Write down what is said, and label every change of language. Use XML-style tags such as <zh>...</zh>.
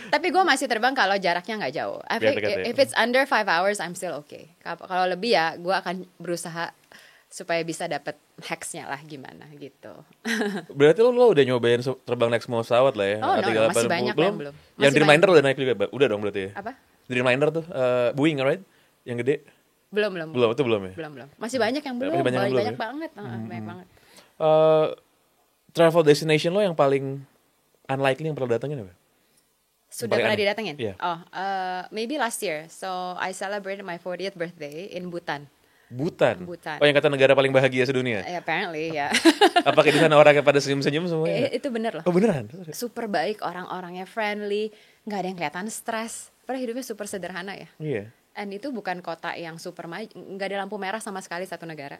<id>Tapi gue masih terbang kalau jaraknya nggak jauh.</id> <en>If it's under 5 hours, I'm still okay.</en> <id>Kalau lebih ya, gue akan berusaha supaya bisa dapat hacksnya lah gimana gitu. Berarti lo udah nyobain terbang naik semua pesawat lah ya? No, masih banyak belum. Yang Dreamliner udah naik juga? Udah dong berarti ya? Apa? Dreamliner tuh, Boeing right? Yang gede? Belum. Itu belum ya? Belum. Masih banyak yang belum. Banyak banget. Banyak banget. Travel destination lo yang paling unlikely yang pernah datengin apa? Sudah pernah didatengin?</id> <en>Yeah. Maybe last year. So I celebrated my 40th birthday in Bhutan.</en> <id>Bhutan. Oh, yang kata negara paling bahagia sedunia.</id> <en>Apparently, ya.</en> <id>Apakah di sana orangnya pada senyum-senyum semuanya? Itu bener loh. Oh, beneran? Super baik, orang-orangnya friendly, nggak ada yang kelihatan stres. Padahal hidupnya super sederhana ya. Iya. And itu bukan kota yang super maju, nggak ada lampu merah sama sekali satu negara.</id>